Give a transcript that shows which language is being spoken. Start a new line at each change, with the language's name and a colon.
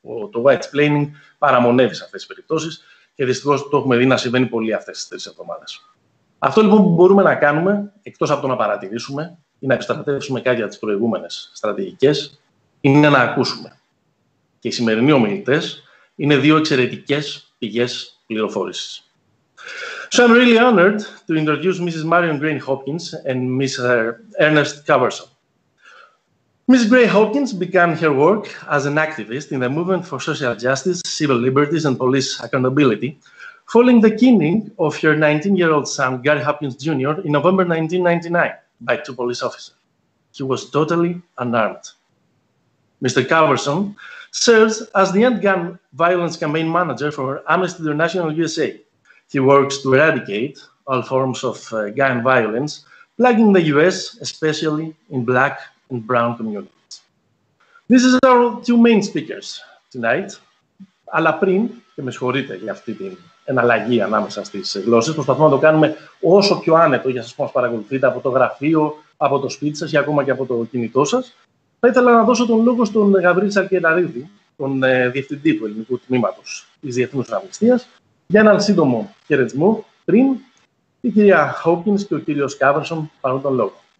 Greek: Το white-splaining παραμονεύει σε αυτές τις περιπτώσεις και δυστυχώς το έχουμε δει να συμβαίνει πολύ αυτές τις 3 εβδομάδες. Αυτό λοιπόν που μπορούμε να κάνουμε, εκτός από το να παρατηρήσουμε ή να επιστρατεύσουμε κάτι από τις προηγούμενες στρατηγικές, είναι να ακούσουμε. Και οι σημερινοί ομιλητές είναι 2 εξαιρετικές πηγές πληροφόρησης.
English: So I'm really honored to introduce Mrs. Marion Gray-Hopkins and Mr. Ernest Coverson. Mrs. Gray-Hopkins began her work as an activist in the movement for social justice, civil liberties, and police accountability, following the killing of her 19-year-old son, Gary Hopkins Jr., in November 1999 by 2 police officers. He was totally unarmed. Mr. Coverson serves as the End-Gun Violence Campaign Manager for Amnesty International USA. He works to eradicate all forms of gun violence, plaguing the US, especially in Black and Brown communities. This is our 2 main speakers tonight.
Greek: Αλλά πριν, και με συγχωρείτε για αυτή την εναλλαγή ανάμεσα στις γλώσσες, προσπαθούμε να το κάνουμε όσο πιο άνετο για σας που μας παρακολουθείτε από το γραφείο, από το σπίτι σας ή ακόμα και από το κινητό σας. Θα ήθελα να δώσω τον λόγο στον Γαβρίλη Σαρκεραρίδη, τον Διευθυντή του Ελληνικού Τμήματος της Διεθνούς Αμνηστίας, για έναν σύντομο χαιρετισμό πριν η κυρία Hopkins και ο κύριος Coverson πάρουν τον λόγο.